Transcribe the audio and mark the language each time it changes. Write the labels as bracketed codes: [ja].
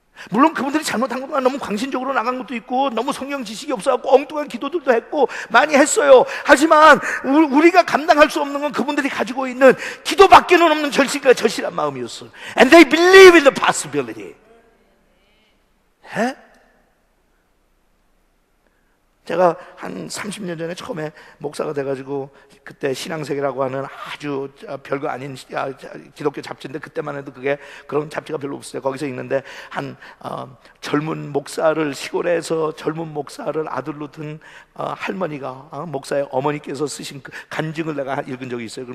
[ko] 물론 그분들이 잘못한 것만 너무 광신적으로 나간 것도 있고 너무 성경 지식이 없어갖고 엉뚱한 기도들도 했고 많이 했어요. 하지만 우리가 감당할 수 없는 건 그분들이 가지고 있는 기도밖에는 없는 절실한 마음이었어. [en] And they believe in the possibility. [ko] 에? 제가 한 30년 전에 처음에 목사가 돼가지고 그때 신앙세계라고 하는 아주 별거 아닌 기독교 잡지인데, 그때만 해도 그게 그런 잡지가 별로 없었어요. 거기서 읽는데 한 젊은 목사를, 시골에서 젊은 목사를 아들로 둔 할머니가, 목사의 어머니께서 쓰신 그 간증을 내가 읽은 적이 있어요.